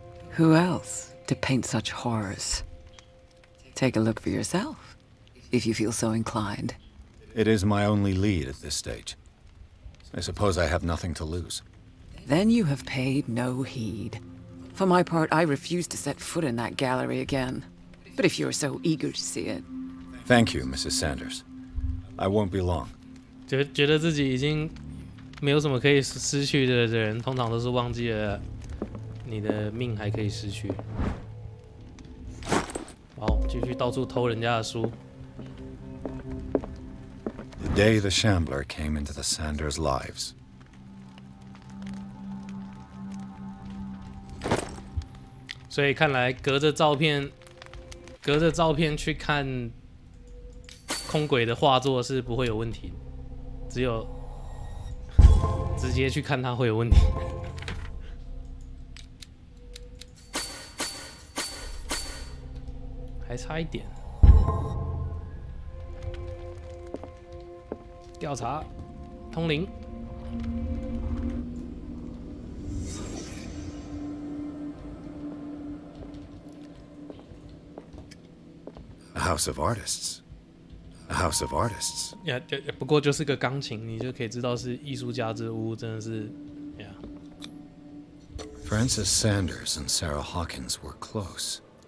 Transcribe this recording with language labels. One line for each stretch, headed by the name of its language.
English: Who else to paint such horrors? Take a look for yourself, if you feel so inclined. It is my only lead at this stage. I suppose I have nothing to lose. Then you have paid no heed. For my part, I refuse to set foot in that gallery again. But if you're so eager to see it... Thank you, Mrs. Sanders. I won't be long.
Chinese: 觉得自己已经没有什么可以失去的人，通常都是忘记了你的命还可以失去。好，继续到处偷人家的书。
English: The day the Shambler came into the Sanders' lives.
Chinese: 所以看来隔着照片去看空轨的画作是不会有问题，只有直接去看它会有问题。还差一点。调查，通灵。
English: A house of artists. A house of artists.
Chinese: 不过就是个钢琴，你就可以知道是艺术家之屋，真的是
English: Francis Sanders and Sarah Hawkins were close.